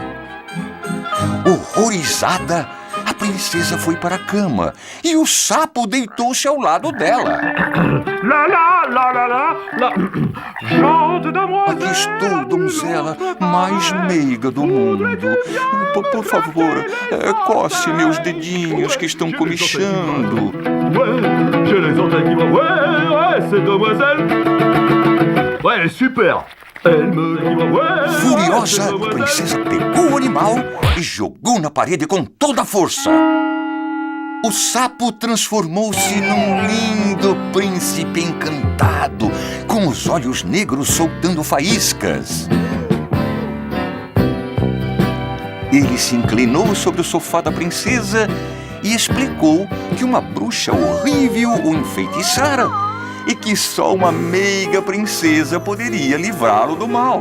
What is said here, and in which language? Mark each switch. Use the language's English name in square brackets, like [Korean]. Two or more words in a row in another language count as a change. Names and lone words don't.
[Portuguese] Horrorizada, a princesa foi para a cama e o sapo deitou-se ao lado dela. Lá, lá, lá, lá, lá, lá. [French] Chante, demoiselle. [Portuguese] "Aqui estou, donzela, mais meiga do mundo. Por favor, coce meus dedinhos que estão comichando." [French] Ouais, j'ai les orteils qui vont. Ouais, c'est demoiselle. Ouais, elle est super. Elle me dit ouais. [Portuguese] Furiosa, a princesa pegou o animal e jogou na parede com toda a força. O sapo transformou-se num lindo príncipe encantado, com os olhos negros soltando faíscas. Ele se inclinou sobre o sofá da princesa e explicou que uma bruxa horrível o enfeitiçara e que só uma meiga princesa poderia livrá-lo do mal.